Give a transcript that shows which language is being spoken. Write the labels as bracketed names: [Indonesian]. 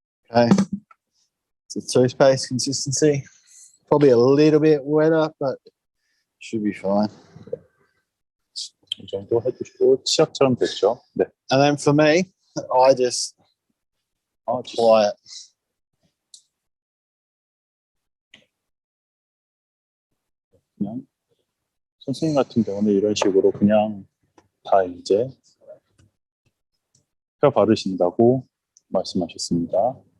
[English] Okay, it's a toothpaste consistency. Probably a little bit wetter, but should be fine. [Korean] 이 정도 해주시고 치약처럼 됐죠. 네. [English] And then for me, I just apply it. [Korean] 그냥 선생님 같은 경우는 이런 식으로 그냥 다 이제 펴 바르신다고 말씀하셨습니다.